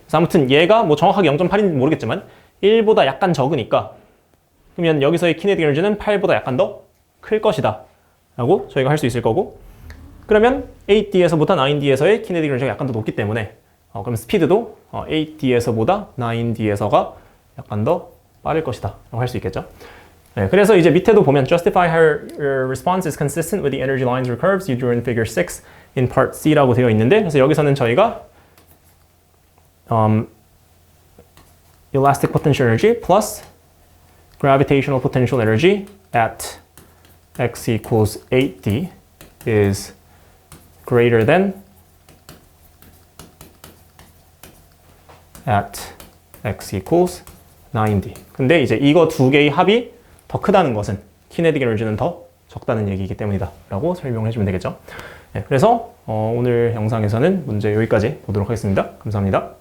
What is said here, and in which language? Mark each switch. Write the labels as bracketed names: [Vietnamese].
[Korean] 그래서 아무튼 얘가 뭐 정확하게 0.8인지 모르겠지만 1보다 약간 적으니까 그러면 여기서의 kinetic energy는 8보다 약간 더 클 것이다 라고 저희가 할 수 있을 거고, 그러면 8D에서보다 9D에서의 kinetic energy가 약간 더 높기 때문에 그럼 스피드도 8D에서보다 9D에서가 약간 더 빠를 것이다 라고 할 수 있겠죠. 네, 그래서 이제 밑에도 보면 [English] justify how your response is consistent with the energy lines or curves you drew in figure 6 in part C라고 [Korean] 되어 있는데, 그래서 여기서는 저희가 [English] elastic potential energy plus gravitational potential energy at x equals 8d is greater than at x equals 9d. [Korean] 근데 이제 이거 두 개의 합이 더 크다는 것은 kinetic 에너지는 더 적다는 얘기이기 때문이다 라고 설명을 해주면 되겠죠. 네, 그래서 오늘 영상에서는 문제 여기까지 보도록 하겠습니다. 감사합니다.